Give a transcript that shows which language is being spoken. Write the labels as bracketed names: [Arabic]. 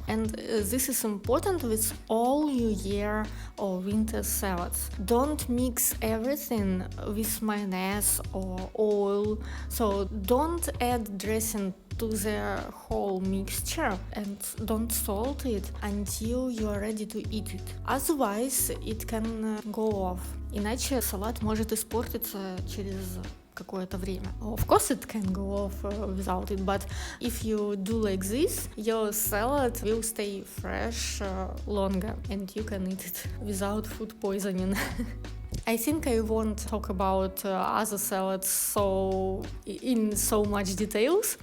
[English] And this is important with all New Year or winter salads. Don't mix everything with mayonnaise or oil, so don't add dressing to the whole mixture and don't salt it until you are ready to eat it. Otherwise, it can go off. [Russian] Иначе салат может испортиться через какое-то время. [English] Of course it can go off without it, but if you do like this, your salad will stay fresh longer and you can eat it without food poisoning. I think I won't talk about other salads in so much details.